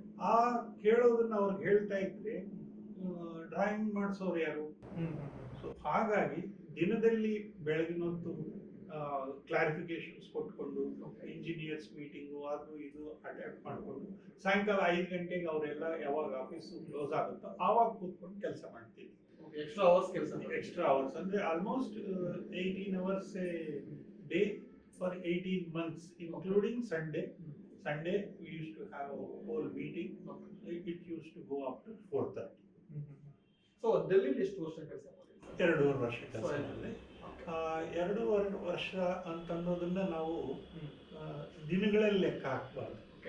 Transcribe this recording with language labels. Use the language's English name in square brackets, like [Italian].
[Kannada] ಆ ಕೇಳೋದನ್ನ ಅವ್ರಿಗೆ ಹೇಳ್ತಾ ಇದ್ರೆ ಡ್ರಾಯಿಂಗ್ ಮಾಡಿಸೋರು ಯಾರು? ಸೊ ಹಾಗಾಗಿ ದಿನದಲ್ಲಿ ಬೆಳಗಿನ ಹೊತ್ತು ಕ್ಲಾರಿಫಿಕೇಶನ್ಸ್ ಕೊಟ್ಕೊಂಡು ಇಂಜಿನಿಯರ್ಸ್ ಮೀಟಿಂಗು ಅದು ಇದು ಅಟೆಂಡ್ ಮಾಡಿಕೊಂಡು ಸಾಯಂಕಾಲ 5 ಗಂಟೆಗೆ ಅವರೆಲ್ಲ ಯಾವಾಗ ಆಫೀಸ್ ಕ್ಲೋಸ್ ಆಗುತ್ತೋ ಆವಾಗ ಕೂತ್ಕೊಂಡು ಕೆಲಸ ಮಾಡ್ತೀವಿ. [English] extra hours [Kannada] ಅಂದ್ರೆ [English] Almost 18 hours a day for 18 months, including Sunday. Sunday we used to have a whole meeting. It used to go up to 4:30. [Kannada] So Delhi ಎಷ್ಟು ವರ್ಷ ಕೆಲಸ ಮಾಡಿದ್ರಿ? 2.5 ವರ್ಷ ಕೆಲಸ ಮಾಡಿದೆ. 2.5 ವರ್ಷ ಅಂತನ್ನೋದನ್ನ ನಾವು ದಿನಗಳಲ್ಲಿ ಲೆಕ್ಕ ಹಾಕಬಾರ್ದು.